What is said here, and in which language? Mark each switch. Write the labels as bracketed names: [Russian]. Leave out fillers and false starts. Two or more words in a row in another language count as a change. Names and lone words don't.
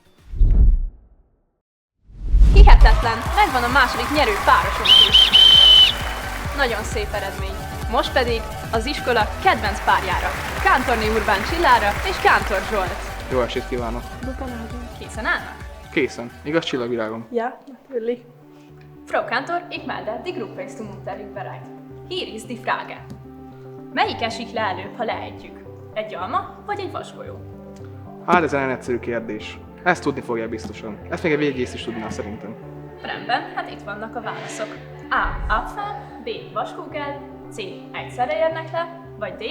[Hungarian] Hihetetlen! Megvan a második nyerő párosunk is. Nagyon szép eredmény. Most pedig az iskola kedvenc párjára. Kántorné Urbán Csillára és Kántor Zsolt. Jó estét kívánok! Készen állnak? Készen. Igaz csillagvilágom? [German] Ja, natürlich. Frau Kantor, ich melde, die Gruppe ist zum Unterricht bereit. Hier ist die Frage. [Hungarian] Melyik esik le előbb, ha leejtjük? Egy alma vagy egy vasgolyó? Hát ez egy nagyon egyszerű kérdés. Ezt tudni fogja biztosan. Ezt még egy végész is tudná szerintem. Rendben, hát itt vannak a válaszok. A. Apfel, B. Vaskugel, C. Egyszerre érnek le, vagy D.